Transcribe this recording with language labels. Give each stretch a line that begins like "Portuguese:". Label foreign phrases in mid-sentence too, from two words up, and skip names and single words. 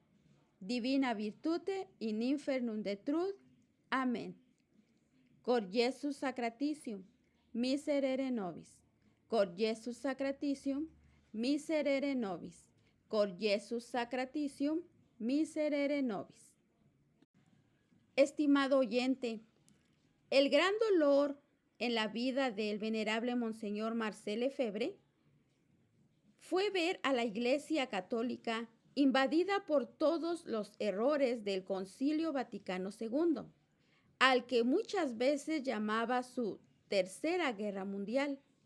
Latin: Divina virtute in infernum detruit. Amén. Cor Jesus sacratitium, miserere nobis. Cor Jesus sacratitium, miserere nobis. Cor Jesus sacratitium, miserere nobis.
Spanish: Estimado oyente, el gran dolor en la vida del venerable Monseñor Marcel Lefebvre fue ver a la Iglesia Católica invadida por todos los errores del Concilio Vaticano II, al que muchas veces llamaba su Tercera Guerra Mundial,